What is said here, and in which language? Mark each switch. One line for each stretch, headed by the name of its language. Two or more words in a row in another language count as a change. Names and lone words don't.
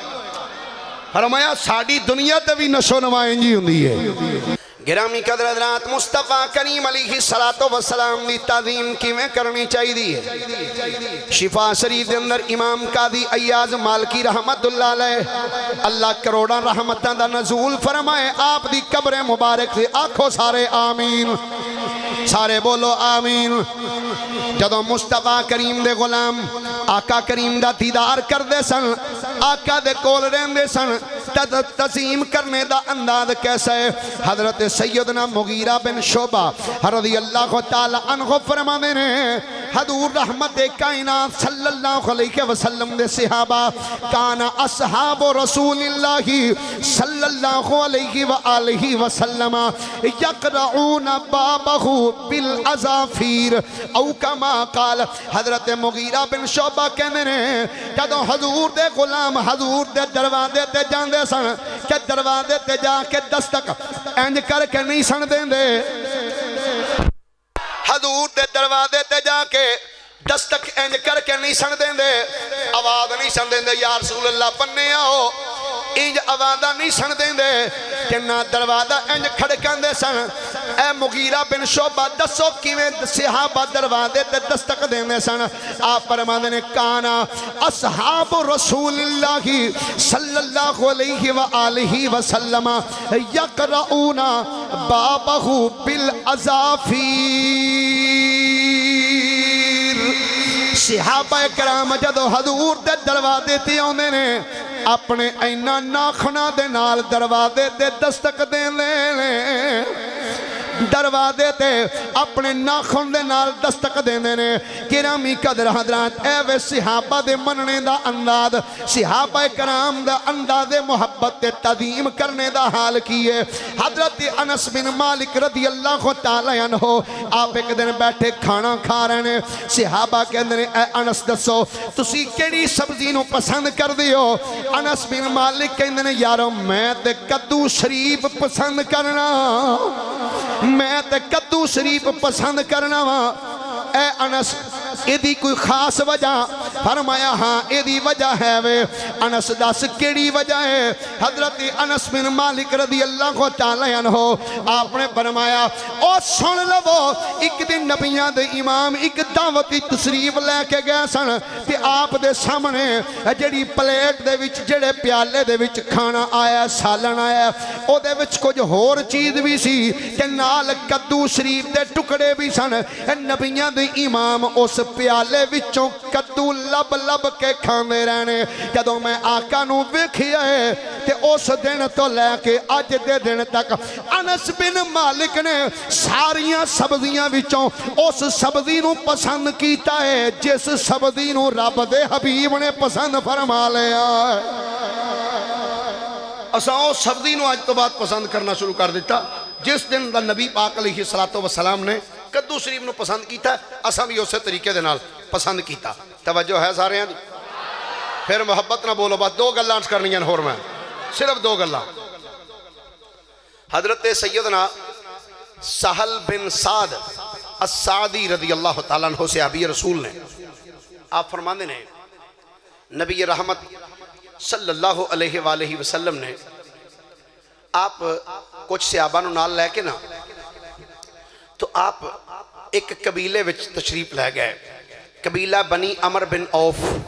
Punjabi: فرمایا ساڑی دنیا تے بھی نشو و نما انجی ہوندی ہے. گرامی قدر حضرات مصطفیٰ کریم
Arabic: علیہ السلام
Punjabi: دی تعظیم کی میں کرنی چاہی دی ہے. شفا شریف اندر امام قاضی ایاز مالکی
Arabic: رحمت اللہ علیہ
Punjabi: اللہ کروڑا رحمتاں دا نزول فرمائے. آپ دی قبر مبارک سے آنکھو سارے آمین, سارے بولو آمین. جدو مصطفیٰ کریم دے غلام آقا کریم دا دیدار کر دے سن, آقا دے کول رہن دے سن, تعظیم کرنے دا انداز کیسا ہے؟ حضرت سیدنا مغیرہ بن شعبہ
Arabic: رضی اللہ تعالی عنہ
Punjabi: فرمانے نے حضور رحمت کائنات
Arabic: صلی اللہ علیہ وسلم
Punjabi: دے صحابہ
Arabic: کان اصحاب رسول اللہ صلی اللہ علیہ وآلہ وسلم یقرعون بابہ بالعزافیر او کما قال.
Punjabi: حضرت مغیرہ
Arabic: بن شعبہ
Punjabi: کہنے نے جدو حضور دے غلام حضور دے دروازے تے جاندے سن کہ دروازے تے جا کے دستک انج کر کے نہیں سن دیں دے. حضور دے دروازے تے جا کے دستک انج کر کے نہیں سن دیں دے, آواز نہیں سن دیں دے
Arabic: یا رسول اللہ
Punjabi: پنے آؤ, انج آوازہ نہیں سن دیں دے کہ نہ دروازہ انج کھڑکن دے سن. اے مغیرہ
Arabic: بن شعبہ
Punjabi: دسو کیویں صحابہ دروازے تے دستک دینے سن. آپ فرماندے نے
Arabic: کانا اصحاب رسول اللہ صلی اللہ علیہ وآلہ وسلم یقرعون بابہ بالعزافیر.
Punjabi: صحابہ کرام جدو حضور دے دروازے تے آندے نے اپنے اینا ناخنا دے نال دروازے تے دستک دے لے, دروازے تے اپنے ناخن دے نال دستک دینے نے. گرامی قدر حضرات اے وے صحابہ دے مننے دا انداز, صحابہ کرام دا انداز محبت تے تعظیم کرنے دا حال کیے.
Urdu: حضرت انس بن مالک
Arabic: رضی اللہ تعالی عنہ
Urdu: آپ ایک دن بیٹھے کھانا کھا رہے ہیں.
Punjabi: صحابہ کہندے نے اے انس دسو تسی کیڑی سبزی نو پسند کر دیو؟ انس بن مالک کہندے نے یارو میں تے کدو شریف پسند کرنا, میں تے کدو شریف پسند کرنا وا. اے انس ایدی کوئی خاص وجہ؟ فرمایا ہاں ایدی وجہ ہے وے. انس دس کیڑی وجہ ہے؟ حضرت انس بن مالک
Arabic: رضی اللہ تعالی عنہ
Punjabi: آپ نے فرمایا او سن لو ایک دن نبیان دے امام ایک دعوتی تشریف لے کے گئے سن تے آپ دے سامنے جڑی پلیٹ دے وچ جڑے پیالے دے وچ کھانا آیا سالن آیا او دے وچ کچھ ہور چیز بھی سی تے نال کدو شریف دے ٹکڑے بھی سن. نبیان دے امام اس پیالے وچوں کدو لب لب کے کھاندے رہنے جدوں میں آقا نو ویکھیا ہے تے اس دن تو لے کے اج دے دن تک انس بن مالک نے ساریاں سبزیاں وچوں اس سبزی نو پسند کیتا ہے جس سبزی نو رب دے حبیب نے پسند فرما لیا اساں او سبزی نو اج تو بعد پسند کرنا شروع کر دیتا جس دن دا نبی پاک
Arabic: علیہ السلام
Punjabi: نے کدو شریف نو پسند کیتا اساں بھی اسی طریقے دے نال پسند کیتا توجہ ہے سارے ہیں پھر محبت نہ بولو بات دو گلاں کرنیاں ہور میں صرف دو گلاں حضرت سیدنا سہل بن سعد السعدی
Arabic: رضی اللہ تعالیٰ عنہ
Punjabi: صحابی رسول نے آپ فرماندے نے نبی رحمت
Arabic: صلی اللہ علیہ وآلہ وسلم
Punjabi: نے آپ کچھ صحابہ نو نال لے کے نا تو آپ ایک قبیلے وچ تشریف لے گئے قبیلہ بنی عمر بن عوف